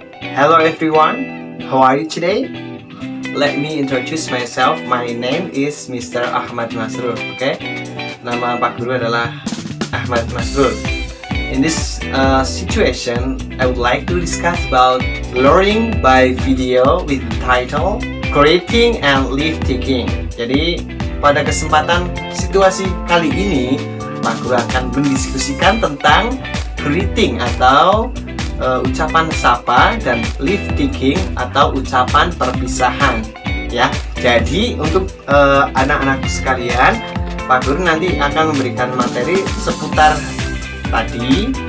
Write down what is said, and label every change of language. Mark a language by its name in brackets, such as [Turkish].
[English] Hello everyone, how are you today? Let me introduce myself. My name is Mr. Ahmad Masrur. [Indonesian] Okay, nama Pak Guru adalah Ahmad Masrur. [English] In this situation, I would like to discuss about learning by video with title Creating and Leave Taking. [Indonesian] Jadi pada kesempatan situasi kali ini, Pak Guru akan mendiskusikan tentang greeting atau ucapan sapa dan leave taking atau ucapan perpisahan ya. Jadi untuk anak-anakku sekalian, Pak Guru nanti akan memberikan materi seputar tadi.